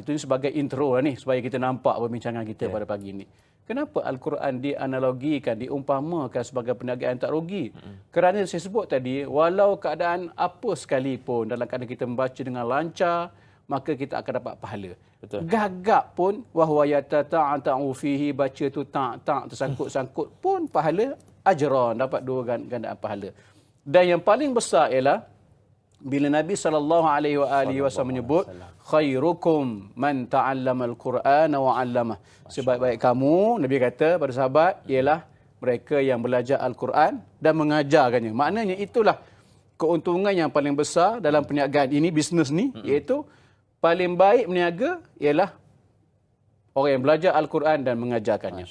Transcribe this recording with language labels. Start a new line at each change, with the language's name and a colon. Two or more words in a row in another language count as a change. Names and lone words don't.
Malay: Itu sebagai intro lah ni, supaya kita nampak perbincangan kita pada pagi ini. Kenapa Al-Quran dianalogikan, diumpamakan sebagai perniagaan tak rugi? Kerana saya sebut tadi, walau keadaan apa sekalipun, dalam keadaan kita membaca dengan lancar, maka kita akan dapat pahala. Betul. Gagap pun,
Arabic: وهو يتتعتع فيه,
Malay: baca tu tak tersangkut-sangkut pun pahala, ajran, dapat dua gandaan pahala. Dan yang paling besar ialah bila Nabi SAW menyebut
Arabic: خيركم من تعلم القرآن وعلمه.
Malay: Sebaik-baik kamu, Nabi kata pada sahabat, ialah mereka yang belajar Al-Quran dan mengajarkannya. Maknanya itulah keuntungan yang paling besar dalam perniagaan ini, bisnes ni, iaitu paling baik berniaga ialah orang yang belajar Al-Quran dan mengajarkannya.